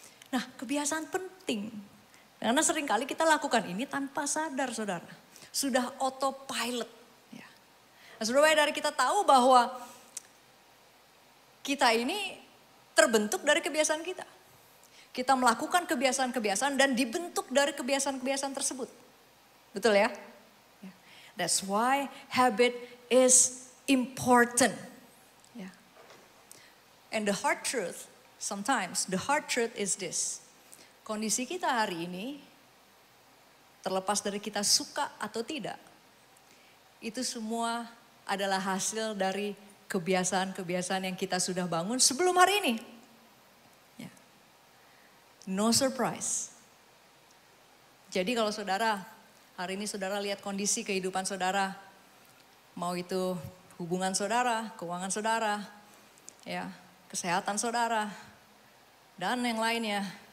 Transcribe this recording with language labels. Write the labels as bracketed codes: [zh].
[id] Nah, kebiasaan penting. Karena seringkali kita lakukan ini tanpa sadar, saudara. Sudah autopilot. Nah, saudara, dari kita tahu bahwa kita ini terbentuk dari kebiasaan kita. Kita melakukan kebiasaan-kebiasaan dan dibentuk dari kebiasaan-kebiasaan tersebut. Betul ya? [en] That's why habit is important. And the hard truth, sometimes the hard truth is this. [id] Kondisi kita hari ini, terlepas dari kita suka atau tidak, itu semua adalah hasil dari kebiasaan-kebiasaan yang kita sudah bangun sebelum hari ini. Ya. [en] No surprise. [id] Jadi kalau saudara, hari ini saudara lihat kondisi kehidupan saudara, mau itu hubungan saudara, keuangan saudara, ya, kesehatan saudara, dan yang lainnya.